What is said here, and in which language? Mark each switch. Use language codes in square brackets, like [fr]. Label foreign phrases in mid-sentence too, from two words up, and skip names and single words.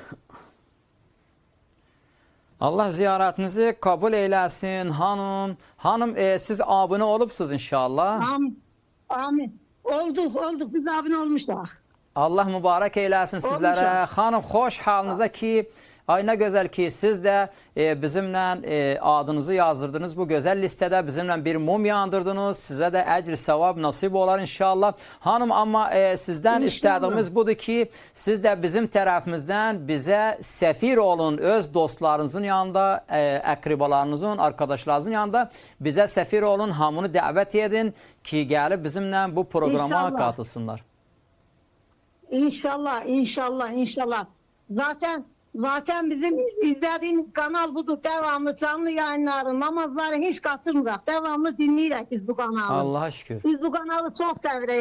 [tr] Allah ziyaretinizi kabul eylesin hanım. Hanım siz abone olupsuz inşallah. Amin. Olduk. Biz abone olmuşlar. Allah mübarek eylesin sizlere. [az] Hanım hoş halınıza ki Ay nə gözəl ki, siz də bizimlə adınızı yazdırdınız bu gözəl listədə, bizimlə bir mum yandırdınız. Sizə də əcr, savab nasib olar inşallah. Hanım, amma sizdən istədiyimiz budur ki, siz də bizim tərəfimizdən bizə səfir olun, öz dostlarınızın yanında, əqribalarınızın, arkadaşlarınızın yanında bizə səfir olun, hamını dəvət edin ki, gəlib bizimlə bu programa qatılsınlar. İnşallah, inşallah, inşallah. [tr] Zaten bizim izlediğimiz kanal budur. Devamlı canlı yayınları, namazları hiç kaçırmırıq. Devamlı dinleyirik biz bu kanalı. Allah'a şükür. Biz bu kanalı çok sevirik.